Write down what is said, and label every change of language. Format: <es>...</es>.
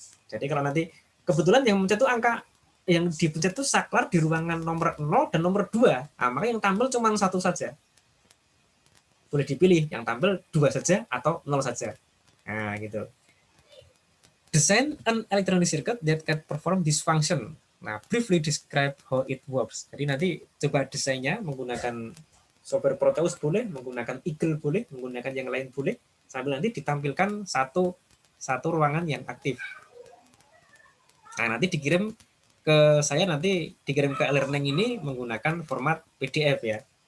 <id>Jadi kalau nanti kebetulan yang mencet itu angka yang dipencet itu saklar di ruangan nomor 0 dan nomor 2, nah, maka yang tampil cuma satu saja. Boleh dipilih yang tampil 2 saja atau 0 saja. Nah, gitu.</id> <en>Design an electronic circuit that can perform this function. Nah, briefly describe how it works.</en> <id>Jadi nanti coba desainnya menggunakan software Proteus boleh, menggunakan Eagle boleh, menggunakan yang lain boleh, sambil nanti ditampilkan satu ruangan yang aktif. Nah, nanti dikirim ke saya, nanti dikirim ke e-learning ini menggunakan format PDF ya.</id>